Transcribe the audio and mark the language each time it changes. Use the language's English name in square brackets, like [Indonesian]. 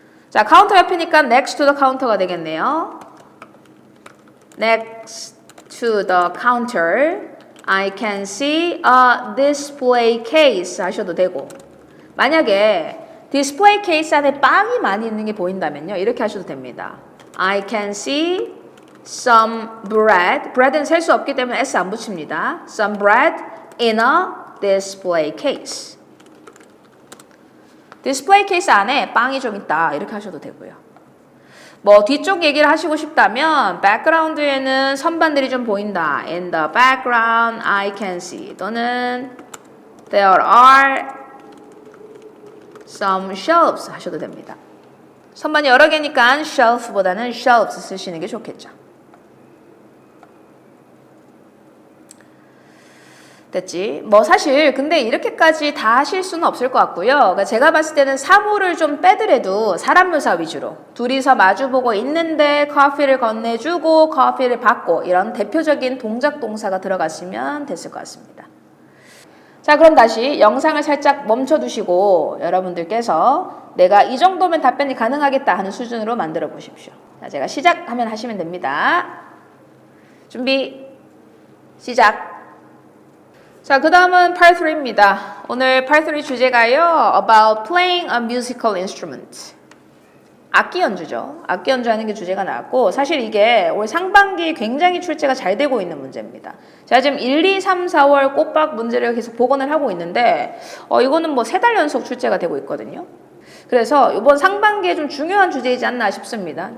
[Korean] 자, 카운터 옆이니까 [English] next to the counter가 되겠네요. next to the counter I can see a display case [Korean] 하셔도 되고 만약에 디스플레이 케이스 안에 빵이 많이 있는 게 보인다면요. 이렇게 하셔도 됩니다. [English] I can see some bread. [Korean] bread은 셀 수 없기 때문에 S 안 붙입니다. [English] some bread in a display case. [Korean] 디스플레이 케이스 안에 빵이 좀 있다. 이렇게 하셔도 되고요. 뭐 뒤쪽 얘기를 하시고 싶다면 background에는 선반들이 좀 보인다. [English] In the background I can see. [Korean] 또는 [English] there are some shelves [Korean] 하셔도 됩니다. 선반이 여러 개니까 shelf보다는 shelves 쓰시는 게 좋겠죠. 됐지? 뭐 사실 근데 이렇게까지 다 하실 수는 없을 것 같고요. 그러니까 제가 봤을 때는 사물을 좀 빼더라도 사람 묘사 위주로 둘이서 마주보고 있는데 커피를 건네주고 커피를 받고 이런 대표적인 동작 동사가 들어갔으면 됐을 것 같습니다. 자, 그럼 다시 영상을 살짝 멈춰두시고 여러분들께서 내가 이 정도면 답변이 가능하겠다 하는 수준으로 만들어 보십시오. 자, 제가 시작하면 하시면 됩니다. 준비, 시작. 자, 그 다음은 Part 3입니다. 오늘 [English] Part 3 [Korean] 주제가요, [English] About playing a musical instrument. [Korean] 악기 연주죠. 악기 연주하는 게 주제가 나왔고, 사실 이게 올 상반기 굉장히 출제가 잘 되고 있는 문제입니다. 제가 지금 1, 2, 3, 4월 꼬박 문제를 계속 복원을 하고 있는데, 이거는 뭐 3달 연속 출제가 되고 있거든요. 그래서 이번 상반기에 좀 중요한 주제이지 않나 싶습니다.